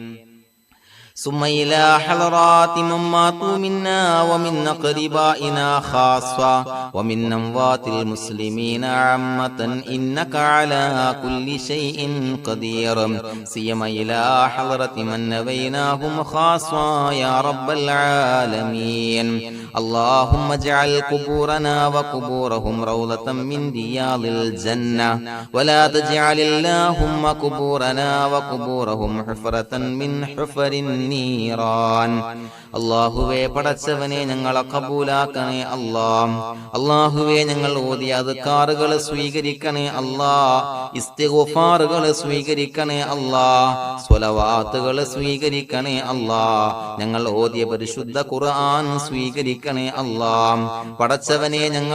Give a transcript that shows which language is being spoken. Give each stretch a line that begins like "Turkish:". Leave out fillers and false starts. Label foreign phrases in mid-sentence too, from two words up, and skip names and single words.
Arabic: ثم إلى حضرات من ماتوا منا ومن أقربائنا خاصة ومن أموات المسلمين عامة إنك على كل شيء قدير سيما إلى حضرة من نبيناهم خاصة يا رب العالمين اللهم اجعل قبورنا وقبورهم روضة من رياض الجنة ولا تجعل اللهم قبورنا وقبورهم حفرة من حفر النيران
Malayalam: അല്ലാഹുവേ പടച്ചവനെ ഞങ്ങളെ കബൂലാക്കണേ അല്ലാഹ് അല്ലാഹുവേ ഞങ്ങൾ ഓതിയ അദ്കാറുകൾ സ്വീകരിക്കണേ അല്ലാഹ് ഇസ്തിഗ്ഫാറുകൾ സ്വീകരിക്കണേ അല്ലാഹ് സ്വലവാത്തുകൾ സ്വീകരിക്കണേ അല്ലാഹ് ഞങ്ങൾ ഓതിയ പരിശുദ്ധ ഖുർആൻ സ്വീകരിക്കണേ അല്ലാഹ് പടച്ചവനെ ഞങ്ങൾ